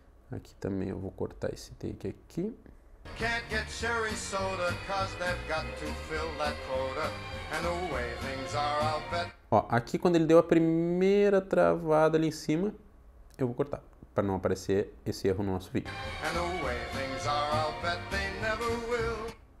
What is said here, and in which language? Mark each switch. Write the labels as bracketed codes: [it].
[pt] Aqui também eu vou cortar esse take aqui. [en] Can't get cherry soda, 'cause they've got to fill that quota, and the way things are, I'll bet. [pt] Ó, aqui quando ele deu a primeira travada ali em cima, eu vou cortar, para não aparecer esse erro no nosso vídeo. [en] And the way things are, I'll bet they never will.